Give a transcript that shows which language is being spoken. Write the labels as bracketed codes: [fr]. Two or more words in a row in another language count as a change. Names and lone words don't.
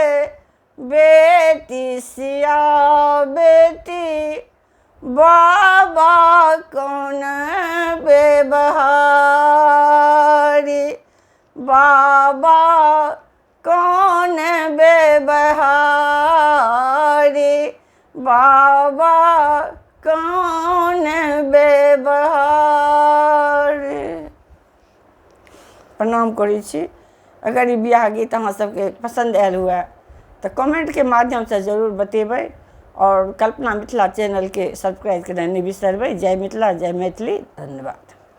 [mai] बेटी सिया बेटी, बाबा कौन बेबहारी, बाबा कौन बेबहारी, बाबा कौन बेबहारी। प्रणाम करै छी। अगर ये बियाह गीत अहाँ सबके पसंद आयल हुए तो कमेंट के माध्यम से जरूर बतेबै और कल्पना मिथिला चैनल के सब्सक्राइब करना नहीं बिसरबै। जय मिथिला, जय मैथिली, धन्यवाद।